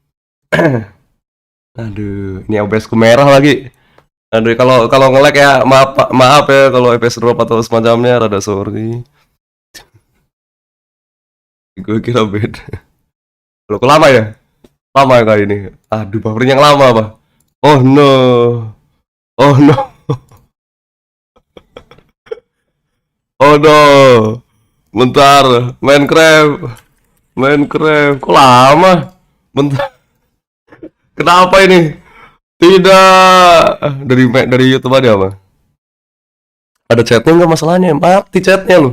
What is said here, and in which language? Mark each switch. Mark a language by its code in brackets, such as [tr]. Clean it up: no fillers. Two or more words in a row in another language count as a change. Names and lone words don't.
[id] Aduh, ini OBS-ku merah lagi. Aduh, kalau nge-lag ya maaf ya kalau FPS drop atau semacamnya, rada sorry. Gue kira beda. Kalau lama ya? Lama ya kali ini. Aduh, buffering yang lama apa? [en] Oh no. Oh no. [id] Bentar, menkrep. Kok lama? Bentar. Kenapa ini? Tidak. Dari YouTube ada apa? Ada chatnya nggak masalahnya? Mati chatnya loh.